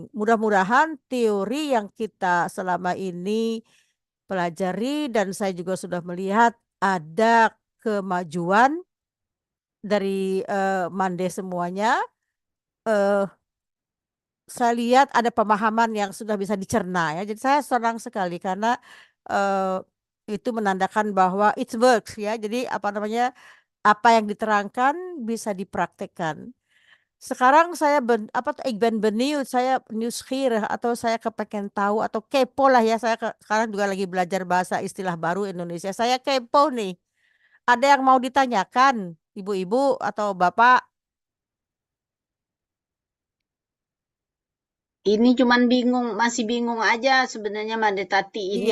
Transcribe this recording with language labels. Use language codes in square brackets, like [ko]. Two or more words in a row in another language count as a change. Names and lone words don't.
[id] Mudah-mudahan teori yang kita selama ini pelajari dan saya juga sudah melihat ada kemajuan dari Mande semuanya. Saya lihat ada pemahaman yang sudah bisa dicerna ya. Jadi saya senang sekali karena itu menandakan bahwa [en] it works [id] ya. Jadi apa namanya apa yang diterangkan bisa dipraktekkan. Sekarang saya [nl] ik ben benieuwd, [id] saya nieuwsgierig atau saya kepengen tahu atau kepo lah ya. Saya sekarang juga lagi belajar bahasa istilah baru Indonesia. Saya kepo nih. Ada yang mau ditanyakan, ibu-ibu atau bapak? Ini cuman masih bingung aja sebenarnya Made Tati ini